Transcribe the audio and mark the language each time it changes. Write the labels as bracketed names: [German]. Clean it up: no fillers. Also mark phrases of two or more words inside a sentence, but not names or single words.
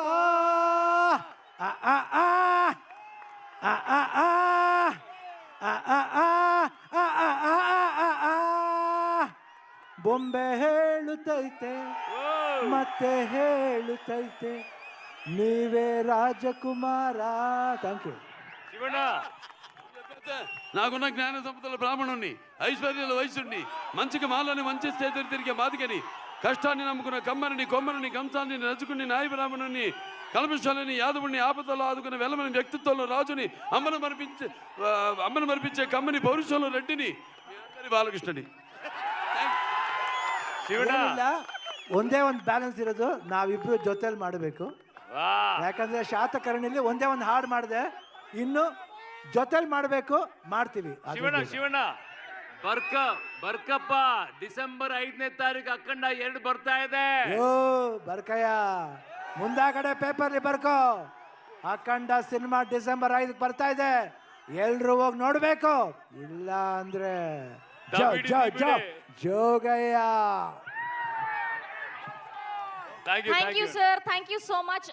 [Kannada] ಆ ಆ ಆ ಆ ಆ ಆ ಆ ಆ ಆ ಆ ಆ ಆ. ಬೊಂಬೆ ಹೇಳುತ್ತೈತೆ ಮತ್ತೆ ಹೇಳುತ್ತೈತೆ, ನೀವೇ ರಾಜಕುಮಾರ. [English] thank you. [Telugu] శివಣ್ణ, నాకున్న జ్ఞాన సంపదల బ్రాహ్మణుణ్ణి, ఐశ్వర్యాల వయసుణ్ణి, మంచికి మాలని మంచి చేతులు తిరిగే మాదిగని, కష్టాన్ని నమ్ముకున్న కమ్మరిని కొమ్మరిని కంసాన్ని నచ్చుకుని నాయ బ్రాహ్మణుణ్ణి, కల్మషాలని యాదవుని ఆపదలో ఆదుకున్న వెలమని వ్యక్తిత్వంలో రాజుని, అమ్మను మరిపించే కమ్మని పౌరుషంలో రెడ్డిని, మీ అందరి బాలకృష్ణని. [Kannada] ಏನಿಲ್ಲ, ಒಂದೇ ಒಂದು ಬ್ಯಾಲೆನ್ಸ್ ಇರೋದು, ನಾವಿಬ್ರು ಜೊತೆಲಿ ಮಾಡಬೇಕು. ಯಾಕಂದ್ರೆ ಶಾತಕರ್ಣಿಲಿ ಒಂದೇ ಒಂದು ಹಾಡು ಮಾಡಿದೆ, ಇನ್ನು ಜೊತೆಲಿ ಮಾಡಬೇಕು, ಮಾಡ್ತೀವಿ. ಶಿವಣ್ಣ ಶಿವಣ್ಣ, ಬರ್ಕಪ್ಪ, ಡಿಸೆಂಬರ್ 5ನೇ ತಾರೀಕು ಅಖಂಡ 2 ಬರ್ತಾ ಇದೆ. ಓ ಬರ್ಕಯ್ಯ, ಮುಂದಾಗಡೆ ಪೇಪರ್ಲಿ ಬರ್ಕೋ, ಅಖಂಡ ಸಿನಿಮಾ ಡಿಸೆಂಬರ್ 5 ಬರ್ತಾ ಇದೆ, ಎಲ್ರು ಹೋಗಿ ನೋಡ್ಬೇಕು. ಇಲ್ಲ ಅಂದ್ರೆ ಜೋಗಯ್ಯ. [English] thank you sir, thank you so much.